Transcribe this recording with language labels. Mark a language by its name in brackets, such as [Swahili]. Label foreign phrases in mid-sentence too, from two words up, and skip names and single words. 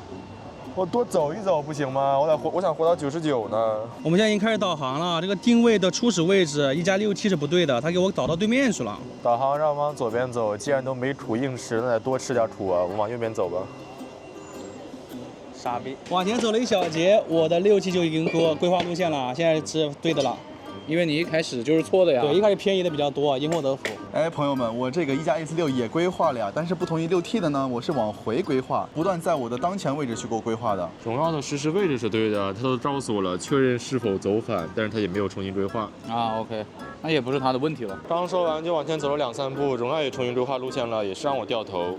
[Chinese] 我多走一走不行嗎？我想活到99呢。我們現在已經開始導航了，這個定位的初始位置1加6T是不對的，它給我導到對面去了。導航讓我往左邊走，既然都沒土硬吃，那得多吃點土啊。我們往右邊走吧。傻逼！往前走了1小節，我的 6T 就已經給我規劃路線了，現在是對的了。因為你一開始就是錯的呀。對，一開始偏移的比較多，因禍得福。哎，朋友們，我這個1加 A46 也規劃了呀，但是不同於6T的呢，我是往回規劃，不斷在我的當前位置去給我規劃的。榮耀的實時位置是對的，他都告訴我了，確認是否走反，但是他也沒有重新規劃。啊 ，OK， 那也不是他的問題了。剛說完就往前走了2、3步，榮耀也重新規劃路線了，也是讓我掉頭。